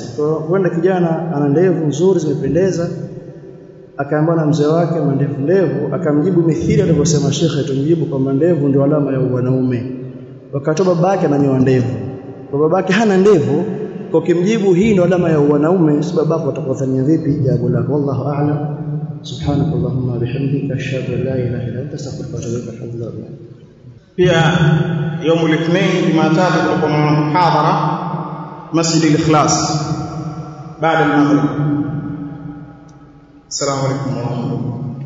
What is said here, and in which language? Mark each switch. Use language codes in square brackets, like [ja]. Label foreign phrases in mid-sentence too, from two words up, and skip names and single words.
[sw] Kwa hiyo huenda kijana ana ndevu nzuri zimependeza, akaambia na mzee wake ndevu, akamjibu mithili alivyosema Sheikh, tumjibu kwamba ndevu ndio alama ya wanaume. Wakati babake ananyoa ndevu, kwa babake hana ndevu, kwa kimjibu hii ndio alama ya wanaume, si babako atakudhania vipi jambo lako? [ar] والله أعلم. سبحانك اللهم وبحمدك أشهد أن لا إله إلا أنت أستغفرك وأتوب إليك. [sw] Pia [ar] يوم الاثنين [sw] Jumatatu kutakuwa na muhadhara Masjid al-Ikhlas baada ya maghrib. [ar] السلام عليكم ورحمة الله.